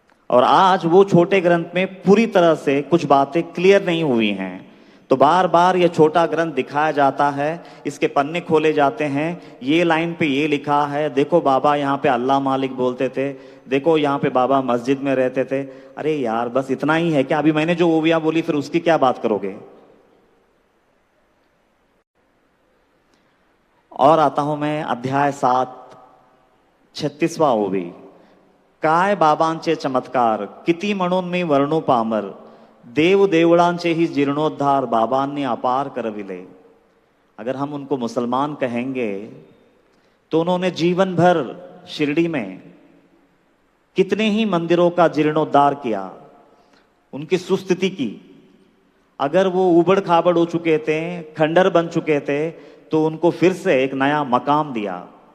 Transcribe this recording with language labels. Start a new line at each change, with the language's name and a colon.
Hindi: और आज वो छोटे ग्रंथ में पूरी तरह से कुछ बातें क्लियर नहीं हुई हैं, तो बार बार ये छोटा ग्रंथ दिखाया जाता है, इसके पन्ने खोले जाते हैं, ये लाइन पे ये लिखा है, देखो बाबा यहाँ पे अल्लाह मालिक बोलते थे, देखो यहाँ पे बाबा मस्जिद में रहते थे। अरे यार, बस इतना ही है क्या? अभी मैंने जो ओविया बोली फिर उसकी क्या बात करोगे? और आता हूं मैं अध्याय 7 36वां ओवी।
Marathi: काय बाबांचे चमत्कार किती म्हणून मी वर्णू पामर, देव देवळांचे ही जीर्णोद्धार बाबांनी अपार करविले।
Hindi: अगर हम उनको मुसलमान कहेंगे तो उन्होंने जीवन भर शिरडी में कितने ही मंदिरों का जीर्णोद्धार किया, उनकी सुस्थिति की। अगर वो उबड़ खाबड़ हो चुके थे, खंडर बन चुके थे, तो उनको फिर से एक नया मकाम दिया।